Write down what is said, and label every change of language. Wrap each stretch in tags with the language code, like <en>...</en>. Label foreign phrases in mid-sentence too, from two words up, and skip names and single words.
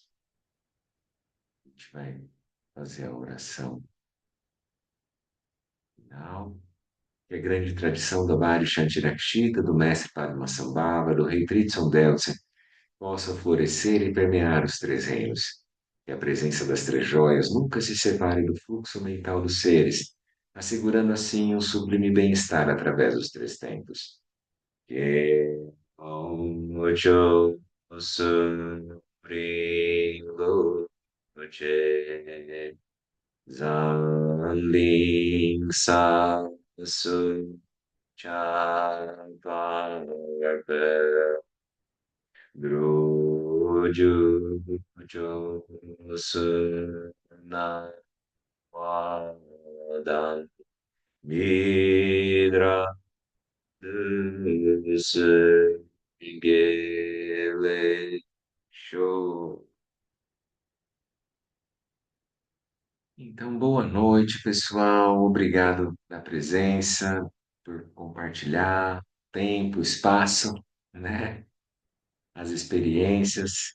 <pt>A gente vai fazer a oração final, que é a grande tradição do Bari Shantirakshita, do mestre Padmasambhava, do rei Tritson Deltsen, possa florescer e permear os três reinos. Que a presença das três joias nunca se separe do fluxo mental dos seres, assegurando assim um sublime bem-estar através dos três tempos. Que ocho suringo che zanling sa su cha pa druju jo su na wa dan midra Gele show. Então, boa noite, pessoal. Obrigado pela presença, por compartilhar tempo, espaço, né? As experiências.</pt>